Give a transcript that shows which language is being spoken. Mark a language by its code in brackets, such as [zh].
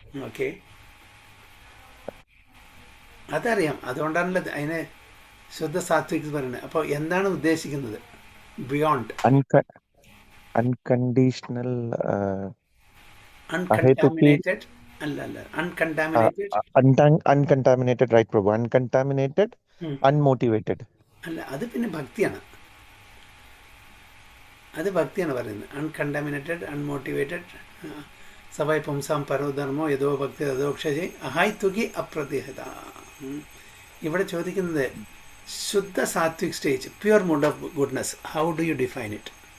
[ml] Okay, അതറിയാം, അതുകൊണ്ടാണല്ലോ അതിനെ ശുദ്ധ സാത്വിക് പറയുന്നത്. അപ്പോൾ എന്താണ് ഉദ്ദേശിക്കുന്നത് ബിയോണ്ട്? [en] Unconditional, uncontaminated അല്ല, uncontaminated uncontaminated, right Prabhu? Uncontaminated, unmotivated. [ml] അല്ല, അത് പിന്നെ ഭക്തിയാണ്. അത് ഭക്തിയാണ് പറയുന്നത്. [en] uncontaminated, unmotivated, [sa] സവൈ പുംസാം പരോധർമ്മോ യഥോ ഭക്തി തഥോക്ഷജേ അഹായ്തുകി അപ്രതിഹത. [ml] ഇവിടെ ചോദിക്കുന്നത് ശുദ്ധ Satwik stage, [en] Pure mood of goodness, how do you define it?